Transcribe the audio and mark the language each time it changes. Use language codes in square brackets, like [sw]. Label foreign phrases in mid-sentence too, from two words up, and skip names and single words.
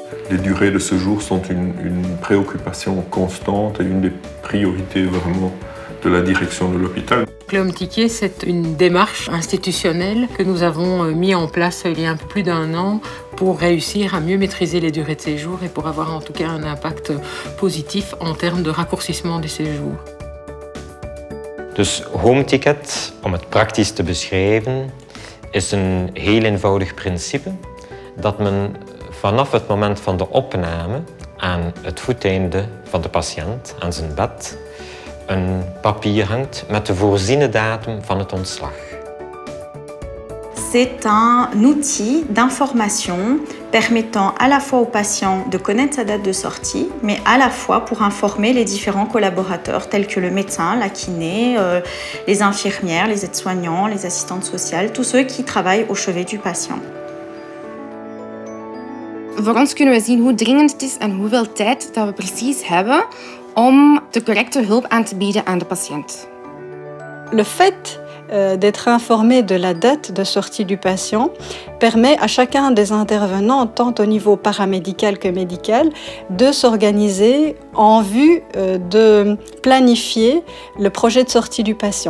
[fr] Les durées de séjour sont une préoccupation constante et une des priorités vraiment de la direction de l'hôpital. Le Home Ticket, c'est une démarche institutionnelle que nous avons mis en place il y a un peu plus d'1 an pour réussir à mieux maîtriser les durées de séjour et pour avoir en tout cas un impact positif en termes de raccourcissement des séjours. [nl] Dus Home Ticket, om het praktisch te beschrijven, is een heel eenvoudig principe dat men vanaf het moment van de opname aan het voeteinde van de patiënt, aan zijn bed, een papier hangt met de voorziene datum van het ontslag. [fr] C'est un outil d'information permettant à la fois au patient de connaître sa date de sortie, mais à la fois pour informer les différents collaborateurs tels que le médecin, la kiné, les infirmières, les aides-soignants, les assistantes sociales, tous ceux qui travaillent au chevet du patient. [nl] Voor ons kunnen we zien hoe dringend het is en hoeveel tijd dat we precies hebben om de correcte hulp aan te bieden aan de patiënt. [fr] Le fait d'être informé de la date de sortie du patient permet à chacun des intervenants, tant au niveau paramédical que médical, de s'organiser en vue de planifier le projet de sortie du patient.